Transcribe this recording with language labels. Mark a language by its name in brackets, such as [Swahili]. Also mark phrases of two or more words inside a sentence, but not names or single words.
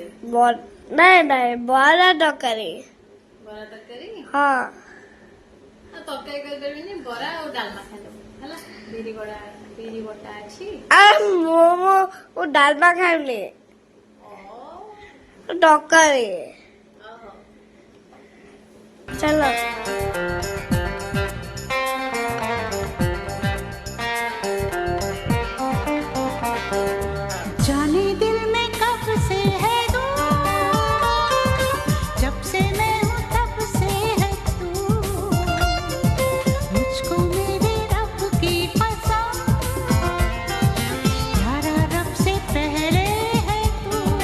[Odia] ନାଇଁ ନାଇଁ ବରା ତରକାରୀ। ବରା ତରକାରୀ? ହଁ ଆଉ ତରକାରୀ କରିପାରିବିନି, ବରା ଆଉ ଡାଲମା ଖାଇଦବୁ ହେଲା। ବିରି ବଟା ଅଛି। ମୁଁ ଡାଲମା ଖାଇବିନି, ତରକାରୀ। ଓହୋ। [Hindi] चलो जाने दिल में कब से है तू, जब से मैं हूँ तब से है तू, मुझको मेरे रब की कसम, यारा रब से पहले है तू।